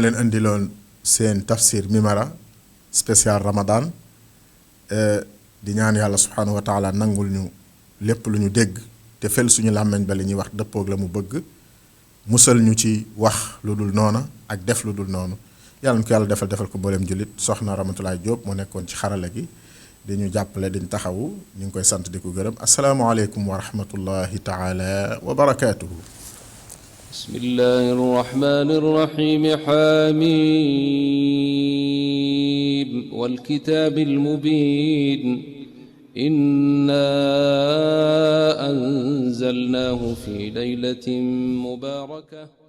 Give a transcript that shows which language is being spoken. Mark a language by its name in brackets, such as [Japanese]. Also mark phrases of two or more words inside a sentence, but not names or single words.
[Wolof] leen andiloon seen tafsir Mimara spécial Ramadan di ñaan yàlla [Arabic] سبحانه وتعالى [Wolof] nangul ñu lépp lu ñu dégg te fel suñu làmmeñ ba li ñuy wax dëppoog la mu bëgg musal ñu ci wax lu dul noona ak def lu dul noonu yàlla na ko yàlla defal ko mboolem jullit soxna Ramatoulaye Diop moo nekkoon ci xarala gi di ñu jàppale di ñu taxawu ñu ngi koy sant di ko gërëm [Arabic] السلام عليكم ورحمة الله تعالى وبركاته. بسم الله الرحمن الرحيم حم والكتاب المبين إنا أنزلناه في ليلة مباركة